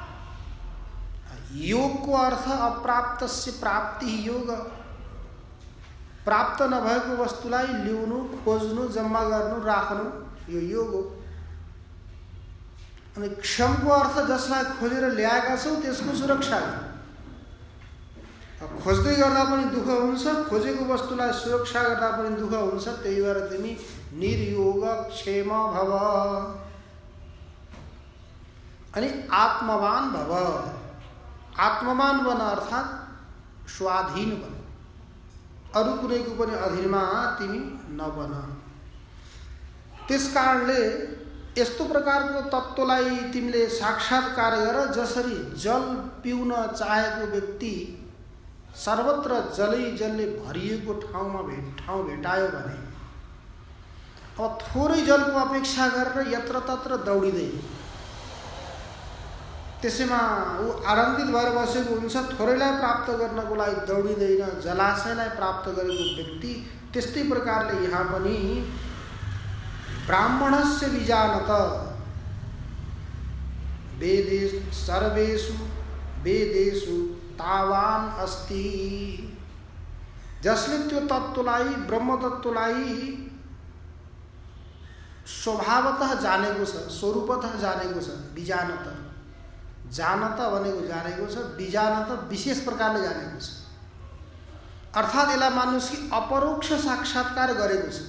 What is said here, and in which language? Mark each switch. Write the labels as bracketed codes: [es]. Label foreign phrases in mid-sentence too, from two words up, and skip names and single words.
[ne] योगको अर्थ [sa] अप्राप्तस्य प्राप्ति योग, [ne] प्राप्त नभएको वस्तुलाई ल्याउनु, खोज्नु, जम्मा गर्नु, राख्नु, यो योग हो। अनि क्षमको अर्थ जसलाई खोजेर ल्याएका छौ त्यसको सुरक्षा। खोज्दै गर्दा पनि दुःख हुन्छ, खोजेको वस्तुलाई सुरक्षा गर्दा पनि दुःख हुन्छ। त्यही भएर तिमी [sa] निर्योग क्षेम भव, [ne] अनि [sa] आत्मवान भव, [ne] आत्मवान बन अर्थात् स्वाधीन बन, अरू कुनैको पनि अधीनमा तिमी नबन। त्यसकारणले यस्तो प्रकारको तत्त्वलाई तिमीले साक्षात्कार गर, जसरी जल पिउन चाहेको व्यक्ति सर्वत्र जलै जलले भरिएको ठाउँ भेटायो भने अब थोरै जलको अपेक्षा गरेर यत्र तत्र दौडिँदैन, त्यसैमा ऊ आनन्दित भएर बसेको हुन्छ। थोरैलाई प्राप्त गर्नको लागि दौडिँदैन, जलाशयलाई प्राप्त गरेको व्यक्ति। त्यस्तै प्रकारले यहाँ पनि [sa] ब्राह्मणस्य विजानत सर्वेषु वेदेषु तावान अस्ति, [ne] जसले त्यो तत्त्वलाई, ब्रह्म तत्त्वलाई स्वभावतः जानेको छ, स्वरूपतः जानेको छ। विजानत, जानत भनेको जानेको छ, विजानत विशेष प्रकारले जानेको छ, अर्थात् यसलाई मान्नुहोस् कि अपरोक्ष साक्षात्कार गरेको छ।